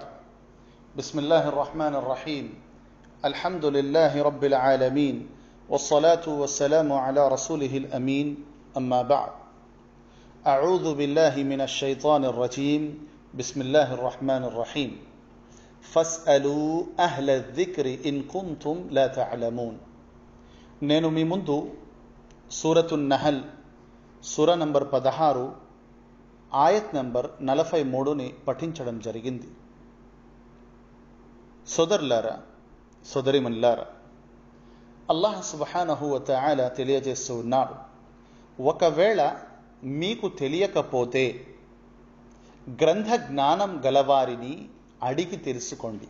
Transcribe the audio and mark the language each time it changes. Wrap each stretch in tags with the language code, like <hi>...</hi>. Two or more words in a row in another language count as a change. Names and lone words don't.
<ar>بسم الله الرحمن الرحيم. الحمد لله رب العالمين والصلاة والسلام على رسوله الأمين. أما بعد. أعوذ بالله من الشيطان الرجيم. بسم الله الرحمن الرحيم. فاسألوا أهل الذكر إن كنتم لا تعلمون.</ar> <te>నేను మీ ముందు సూరతున్ నహల్ సూర నంబర్ 16 ఆయత్ నంబర్ 43ని పఠించడం జరిగింది. సోదరులారా, సోదరిమణులారా,</te> <ar>الله سبحانه وتعالى</ar> <te>తెలియజేస్తూ ఉన్నాడు, ఒకవేళ మీకు తెలియకపోతే గ్రంథ జ్ఞానం గలవారిని అడిగి తెలుసుకోండి.</te>